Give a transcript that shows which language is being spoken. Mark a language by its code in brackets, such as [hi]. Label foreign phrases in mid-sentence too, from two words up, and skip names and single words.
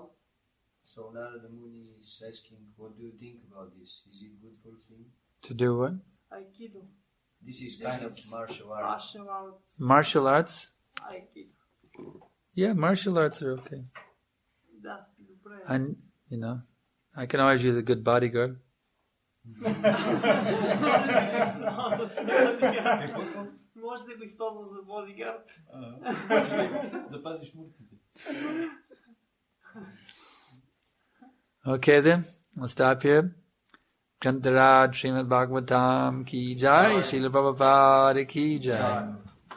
[en] So Narada Muni is asking, what do you think about this? Is it good for him? To do what? Aikido. This is kind of martial arts. Martial arts? Aikido. Yeah, martial arts are okay. And, I can always use a good bodyguard. [bg] Може да го използва за бодигард. Да пазиш муртите. [en] Okay then, we'll stop here. [hi] Kantaraj Srimad Bhagavatam ki jai, Srila Prabhupada ki jai.